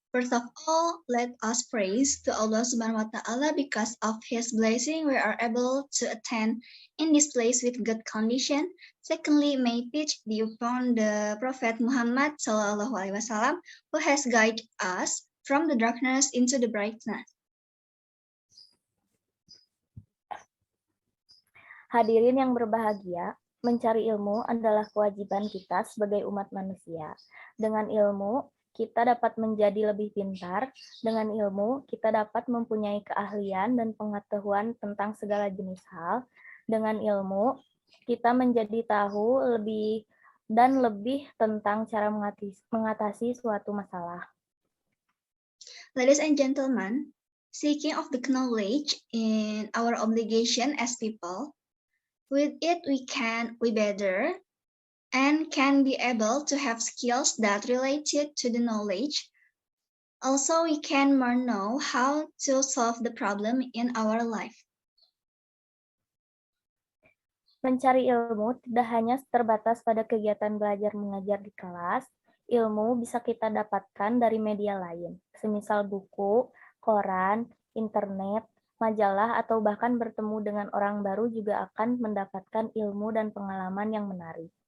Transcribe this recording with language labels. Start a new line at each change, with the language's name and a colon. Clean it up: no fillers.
English: First of all, let us praise to Allah Subhanahu wa Ta'ala because of His blessing we are able to attend in this place with good condition. Secondly, may peace be upon the Prophet Muhammad SAW who has guided us from the darkness into the brightness.
Indonesian: Hadirin yang berbahagia, mencari ilmu adalah kewajiban kita sebagai umat manusia. Dengan ilmu, kita dapat menjadi lebih pintar. Dengan ilmu, kita dapat mempunyai keahlian dan pengetahuan tentang segala jenis hal. Dengan ilmu, kita menjadi tahu lebih tentang cara mengatasi suatu masalah.
English: Ladies and gentlemen, seeking of the knowledge in our obligation as people. With it, we better and can be able to have skills that related to the knowledge. Also, we can more know how to solve the problem in our life.
Indonesian: Mencari ilmu tidak hanya terbatas pada kegiatan belajar mengajar di kelas. Ilmu bisa kita dapatkan dari media lain, semisal buku, koran, internet, majalah, atau bahkan bertemu dengan orang baru juga akan mendapatkan ilmu dan pengalaman yang menarik.